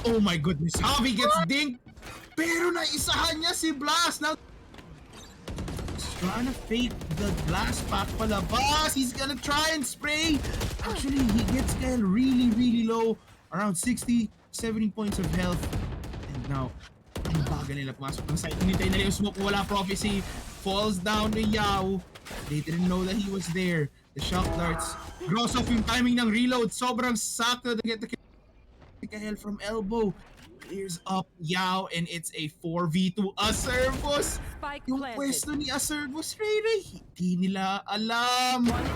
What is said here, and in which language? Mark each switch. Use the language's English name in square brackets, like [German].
[English] Oh my goodness, Javi gets dinked! [Filipino] Pero naisahan niya si Blast! [English] Now, he's trying to fake the Blast pack palabas. He's gonna try and spray. Actually, he gets Kyle really, really low. Around 60, 70 points of health. [Filipino] And now, ang baga nila pumasok ng side. Hinintay nila yung smoke. Wala Prophecy. [English] Falls down to Yao. They didn't know that he was there. The shock darts. Grossoff yung timing ng reload. [Filipino] Sobrang sakto [English] to get the kill from elbow. Clears up Yao and it's a 4v2 Aservos. [Filipino] Yung pwesto ni Aservos, Ray, hindi nila alam.